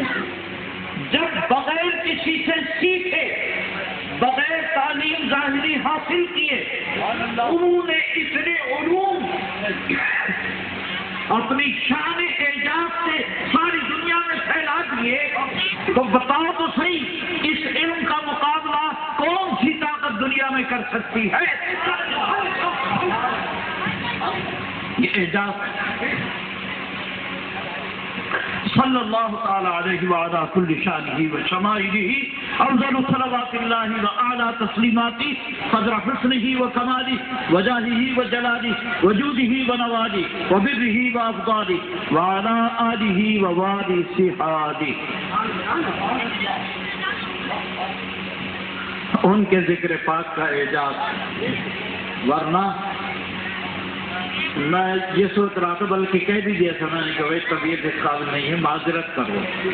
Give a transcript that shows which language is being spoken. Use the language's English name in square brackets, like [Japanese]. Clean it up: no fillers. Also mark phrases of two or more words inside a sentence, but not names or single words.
[Urdu] جب بغیر کسی سے سیکھے بغیر تعلیم ظاہری حاصل کیے انہوں نے اتنے علوم اپنی شان اعجاز سے ساری دنیا میں پھیلا دیے تو بتاؤ تو صحیح اس علم کا مقابلہ کون سی طاقت دنیا میں کر سکتی ہے؟ یہ اعجاز [Arabic] صلی اللہ تعالی علیہ وعلا کل شانہ و شمائلہ افضل صلوات اللہ و اعلی تسلیماتی قدر حسنہ و کمالہ و جاہہ و جلالہ و جودہ و نوالہ و برہ و افضالہ وعلی آلہ و والی صحابہ. [Urdu] ان کے ذکر پاک کا اعجاز. ورنہ میں یہ سوچ رہا تھا بلکہ کہہ بھی دیا تھا میں نے کہ وہ طبیعت اس قابل نہیں ہے معذرت کر لو.